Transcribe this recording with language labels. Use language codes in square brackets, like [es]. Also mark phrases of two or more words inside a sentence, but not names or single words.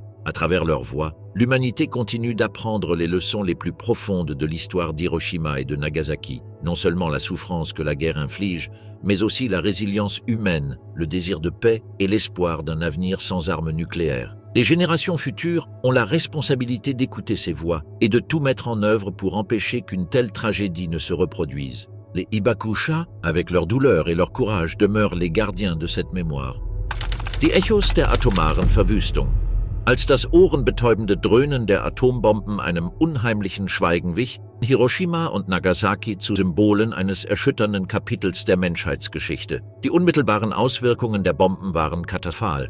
[fr] À travers leur voix, l'humanité continue d'apprendre les leçons les plus profondes de l'histoire d'Hiroshima et de Nagasaki, non seulement la souffrance que la guerre inflige, mais aussi la résilience humaine, le désir de paix et l'espoir d'un avenir sans armes nucléaires. Les générations futures ont la responsabilité d'écouter ces voix et de tout mettre en œuvre pour empêcher qu'une telle tragédie ne se reproduise. Les Hibakusha, avec leur douleur et leur courage, demeurent les gardiens de cette mémoire. [de] Die Echos der atomaren Verwüstung. Als das ohrenbetäubende Dröhnen der Atombomben einem unheimlichen Schweigen wich, Hiroshima und Nagasaki zu Symbolen eines erschütternden Kapitels der Menschheitsgeschichte. Die unmittelbaren Auswirkungen der Bomben waren katastrophal.